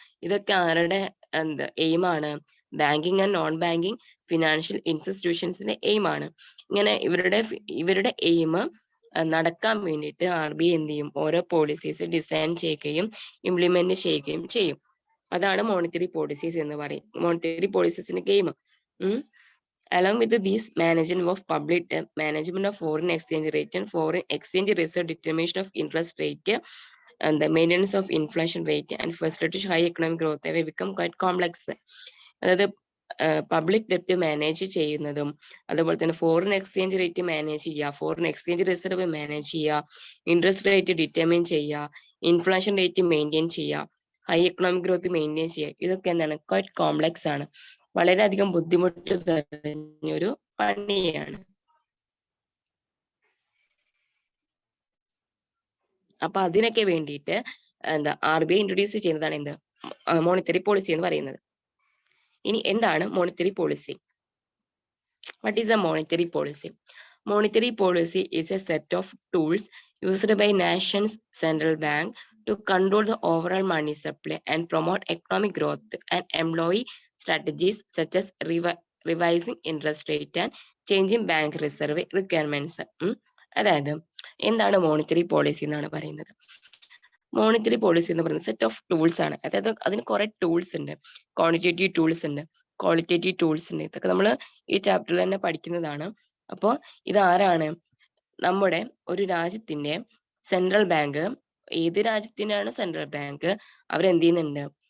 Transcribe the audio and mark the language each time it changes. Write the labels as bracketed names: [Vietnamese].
[Malayalam] ഇതൊക്കെ ആരുടെ എയിമാണ്? Banking and non banking financial ഇൻസ്റ്റിറ്റ്യൂഷൻസിന്റെ എയിമാണ്. ഇങ്ങനെ ഇവരുടെ എയിം നടക്കാൻ വേണ്ടിയിട്ട് RBI എന്ത് ചെയ്യും? ഓരോ പോളിസീസ് ഡിസൈൻ ചെയ്യുകയും ഇംപ്ലിമെന്റ് ചെയ്യുകയും ചെയ്യും. അതാണ് മോണിറ്ററി പോളിസീസ് എന്ന് പറയും. Monetary പോളിസീസിന്റെ game. [English] Along with these, management of public debt, management of foreign exchange rate and foreign exchange reserve, determination of interest rate, and the maintenance of inflation rate and facilitate high economic growth have become quite complex. [Malayalam] അതായത് public ഡെപ്റ്റ് manage ചെയ്യുന്നതും അതുപോലെ തന്നെ foreign exchange rate manage ചെയ്യുക, foreign exchange reserve manage ചെയ്യുക, interest rate determine ചെയ്യുക, inflation rate maintain ചെയ്യുക, high economic growth maintain ചെയ്യുക. ഇതൊക്കെ എന്താണ്? [English] quite complex [Malayalam] ആണ്, വളരെയധികം ബുദ്ധിമുട്ട് നിറഞ്ഞൊരു പണിയാണ്. അപ്പൊ അതിനൊക്കെ വേണ്ടിയിട്ട് RBI ഇൻട്രൊഡ്യൂസ് ചെയ്യുന്നതാണ് എന്ത്? മോണിറ്ററി പോളിസി എന്ന് പറയുന്നത്. ഇനി എന്താണ് monetary policy? [English] What is a monetary policy? Monetary policy is a set of tools used by nation's central bank to control the overall money supply and promote economic growth and employ strategies such as revising interest rate and changing bank reserve requirements. [Malayalam] അതായത് എന്താണ് monetary policy എന്നാണ് പറയുന്നത്? Monetary policy എന്ന് പറയുന്നത് set of tools ആണ്. അതായത് അതിന് കുറെ ടൂൾസ് ഉണ്ട്. ക്വാണ്ടിറ്റേറ്റീവ് ടൂൾസ് ഉണ്ട്, ക്വാളിറ്റേറ്റീവ് ടൂൾസ് ഉണ്ട്. ഇതൊക്കെ നമ്മൾ ഈ ചാപ്റ്ററിൽ തന്നെ പഠിക്കുന്നതാണ്. അപ്പോൾ ഇതാരാണ്? നമ്മുടെ ഒരു രാജ്യത്തിന്റെ സെൻട്രൽ ബാങ്ക്, ഏത് രാജ്യത്തിനാണ് സെൻട്രൽ ബാങ്ക്, അവരെന്ത് ചെയ്യുന്നുണ്ട്?